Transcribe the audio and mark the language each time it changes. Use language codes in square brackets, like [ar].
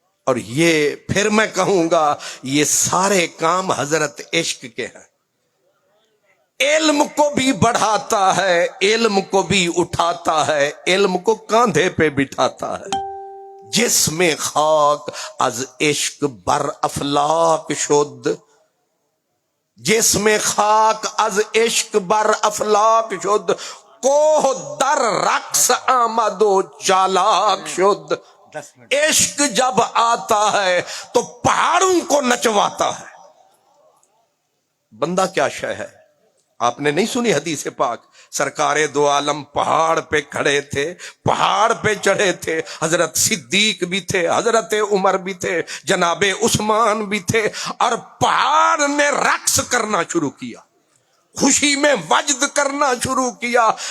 [ur] اور یہ پھر میں کہوں گا یہ سارے کام حضرت عشق کے ہیں. علم کو بھی بڑھاتا ہے، علم کو بھی اٹھاتا ہے، علم کو کاندھے پہ بٹھاتا ہے. جس میں [fa] خاک از عشق بر افلاک شد، جس میں خاک از عشق بر افلاک شد، کوہ در رقص آمد و چالاک شد. [ur] 10 منٹ. عشق جب آتا ہے تو پہاڑوں کو نچواتا ہے. بندہ کیا شے ہے؟ آپ نے نہیں سنی حدیث پاک؟ سرکار دو عالم پہاڑ پہ کھڑے تھے، پہاڑ پہ چڑھے تھے. حضرت صدیق بھی تھے، حضرت عمر بھی تھے، جناب عثمان بھی تھے، اور پہاڑ نے رقص کرنا شروع کیا، خوشی میں وجد کرنا شروع کیا.